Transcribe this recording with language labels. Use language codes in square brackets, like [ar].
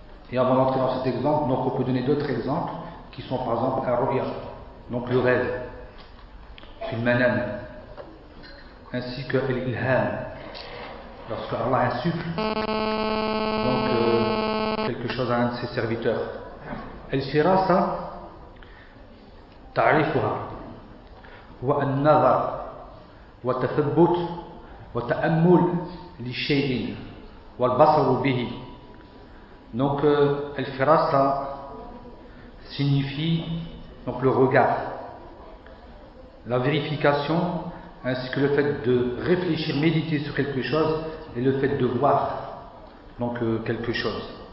[fr] Et avant d'entrer dans cet exemple, donc on peut donner d'autres exemples qui sont par exemple al-ru'ya, donc le rêve, al-manam, ainsi que al-ilham, lorsque Allah insuffle donc quelque chose à un de ses serviteurs. [ar] Al-firasa, تعريفها هو النظر والتثبت وتأمل للشيء والبصر به. [fr] Donc al-firasa signifie donc le regard, la vérification, ainsi que le fait de réfléchir, méditer sur quelque chose et le fait de voir donc quelque chose.